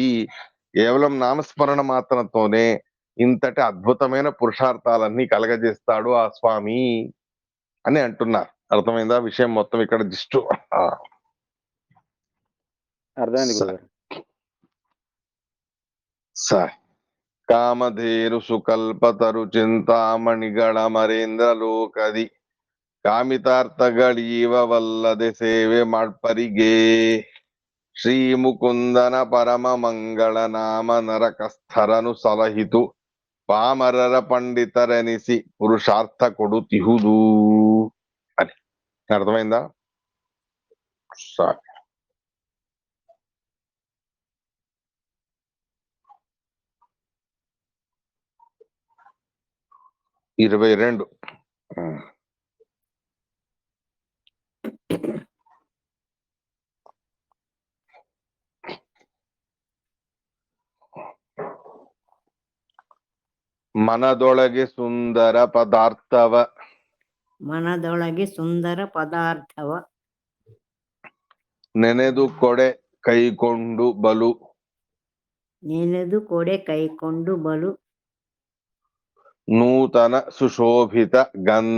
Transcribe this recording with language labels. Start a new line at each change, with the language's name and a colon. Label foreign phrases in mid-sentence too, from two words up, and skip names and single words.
Telugu: కేవలం నామస్మరణ మాత్రంతోనే ఇంతటి అద్భుతమైన పురుషార్థాలన్నీ కలగజేస్తాడు ఆ స్వామి అని అంటున్నారు. అర్థమైందా విషయం మొత్తం? ఇక్కడ జిస్టు అర్థమైంది గురుగారు. సరే.
Kannada: ಕಾಮಧೇನು ಸುಕಲ್ಪತರು ಚಿಂತಾಮಣಿಗಳ ಮರೇಂದ್ರ ಲೋಕದಿ ಕಾಮಿತಾರ್ಥಗಳೀವವಲ್ಲದೆ ಸೇವೆ ಮಾಡ್ಪರಿಗೆ ಶ್ರೀ ಮುಕುಂದನ ಪರಮ ಮಂಗಳ ನಾಮ ನರಕಸ್ಥರನು ಸಲಹಿತು ಪಾಮರರ ಪಂಡಿತರೆನಿಸಿ ಪುರುಷಾರ್ಥ ಕೊಡುತಿಹುದು అని.
Telugu: అర్థమైందా? సరే. ఇరవై 22.
Kannada: మనదొಳಗೆ ಸುಂದರ ಪದಾರ್ಥವ ಮನದೊಳಗೆ ಸುಂದರ ಪದಾರ್ಥವ ನೆನೆದು ಕೊಡೆ ಕೈಕೊಂಡು ಬಲು ನೆನೆದು ಕೊಡೆ ಕೈಕೊಂಡು ಬಲು ನೂತನ ಸುಶೋಭಿತ ಗಂಧ